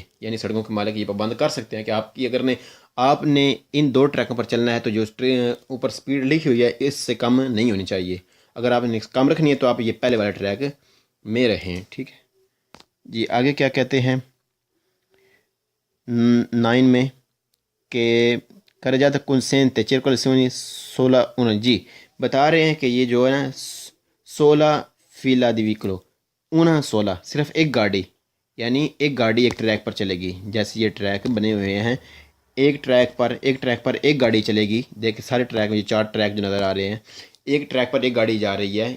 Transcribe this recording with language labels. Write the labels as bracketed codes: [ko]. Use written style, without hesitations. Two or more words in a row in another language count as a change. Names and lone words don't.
[ur] یعنی سڑکوں کے مالک یہ پابند کر سکتے ہیں کہ آپ نے ان دو ٹریکوں پر چلنا ہے تو جو اوپر سپیڈ لکھی ہوئی ہے اس سے کم نہیں ہونی چاہیے. اگر آپ نے کم رکھنی ہے تو آپ یہ پہلے والے ٹریک میں رہیں. ٹھیک ہے جی. آگے کیا کہتے ہیں 9 میں کہ [it] carreggiata consente circolazioni sola una. [ur] جی بتا رہے ہیں کہ یہ جو ہے نا 16 [it] fila di veicolo [ur] 16 صرف ایک گاڑی، یعنی ایک گاڑی ایک ٹریک پر چلے گی. جیسے یہ ٹریک بنے ہوئے ہیں ایک ٹریک پر ایک گاڑی چلے گی. دیکھ سارے ٹریک میں 4 ٹریک جو نظر آ رہے ہیں ایک ٹریک پر ایک گاڑی جا رہی ہے.